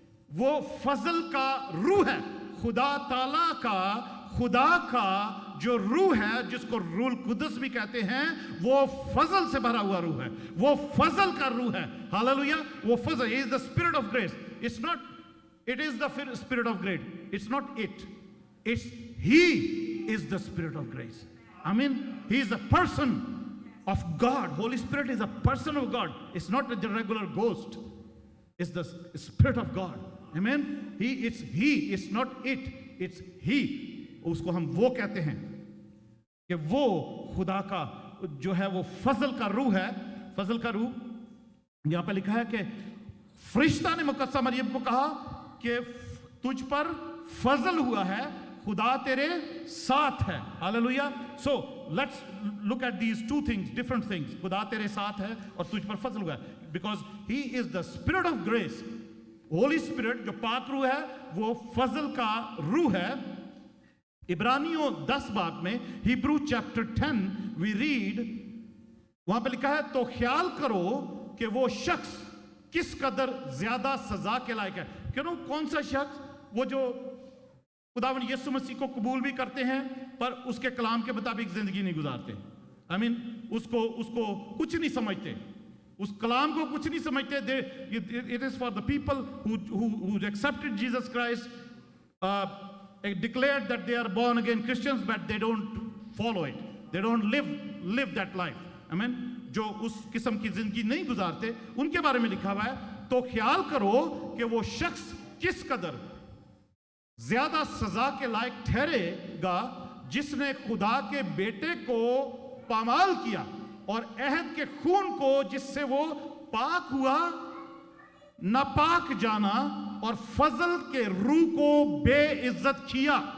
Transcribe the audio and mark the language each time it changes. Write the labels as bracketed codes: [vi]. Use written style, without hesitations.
[hi] वो फजल का रूह है, खुदा ताला का, खुदा का जो रूह है, जिसको रूल कुदस भी कहते हैं, वो फजल से भरा हुआ रूह है, वो फजल का रूह है। हालेलुया, वो फजल [en] Is the spirit of grace. It is the Spirit of grace. It's not it. It's He is the Spirit of grace. I mean, He is a person of God. Holy Spirit is a person of God. It's not a regular ghost. It's the Spirit of God. Amen. It's He. It's not it. It's He. [hi] उसको हम वो कहते हैं कि वो खुदा का जो है वो फजल का रूह है. फजल का रूह यहां पे लिखा है कि फरिश्ता ने मुकद्दसा मरियम को कहा कि तुझ पर फजल हुआ है, खुदा तेरे साथ है. Hallelujah. [en] So let's look at these two things, different things. [hi] खुदा तेरे साथ है और तुझ पर फजल हुआ है. [en] Because He is the Spirit of grace. [hi] Holy Spirit जो पाक रूह है वो फजल का रूह है. इब्रानियों 10 बाब में, [en] Hebrew chapter 10 we read, [hi] वहां पे लिखा है तो ख्याल करो कि वो शख्स किस कदर ज्यादा सजा के लायक है. क्यों? कौन सा शख्स? वो जो खुदावंद यीशु मसीह को कबूल भी करते हैं पर उसके कलाम के मुताबिक जिंदगी नहीं गुजारते. आई मीन उसको कुछ नहीं समझते, उस कलाम को कुछ नहीं समझते. [en] It is for the people who accepted Jesus Christ, declared that they are born again Christians, but they don't follow it. They don't live that life. Amen. [hi] जो उस किस्म की जिंदगी नहीं गुजारते उनके बारे में लिखा हुआ है तो ख्याल करो कि वो शख्स किस कदर ज्यादा सजा के लायक ठहरेगा जिसने खुदा के बेटे को पामाल किया और अहद के खून को जिससे वो पाक हुआ नापाक जाना और फजल के रूह को बेइज्जत किया.